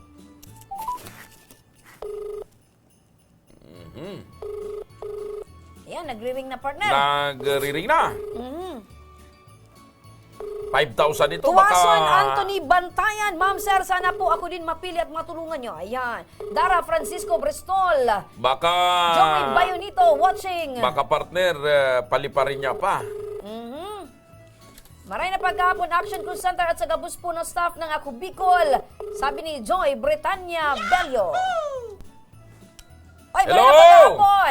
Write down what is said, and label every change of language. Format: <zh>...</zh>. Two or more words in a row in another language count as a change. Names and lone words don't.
<tl>Ayan, nagre-ring na partner. Nagre-ring na. 5,000 ito. Tuwason Anthony Bantayan. Ma'am sir, sana po ako din mapili at matulungan nyo. Ayan. Dara Francisco Bristol. Baka... Joey Bayonito watching. Baka partner, paliparin niya pa.</tl> <bik>Maray na pagkahapon, Action Call Center at sa gabus po ng staff ng Ako Bicol.</bik> <tl>Sabi ni Joy Bretanya Bello.</tl> <bik>Oy, maray na pagkahapon.</bik>